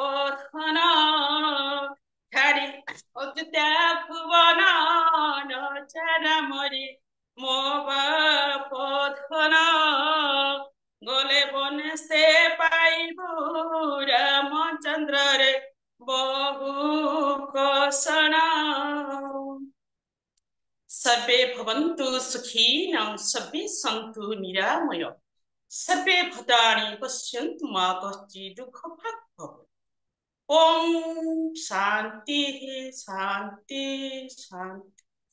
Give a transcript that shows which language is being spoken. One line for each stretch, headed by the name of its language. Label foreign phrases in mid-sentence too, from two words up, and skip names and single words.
Odia: ଧନ ଛାଡ଼ି ଅଯୋଧ୍ୟା ଭୁବନ ନ ଯା ରାମରେ ମୋ ବାପ ଧନ ଗଲେ ବନସ୍ତେ ପାଇବୁ ରାମଚନ୍ଦ୍ରରେ ବହୁ କଷଣ
Sanskrit: सर्वे भवन्तु सुखिनः सर्वे सन्तु निरामयः सर्वे भद्राणि पश्यन्तु मा कश्चित् दुःखभाग् भवेत् ओम शांति शांति शांति।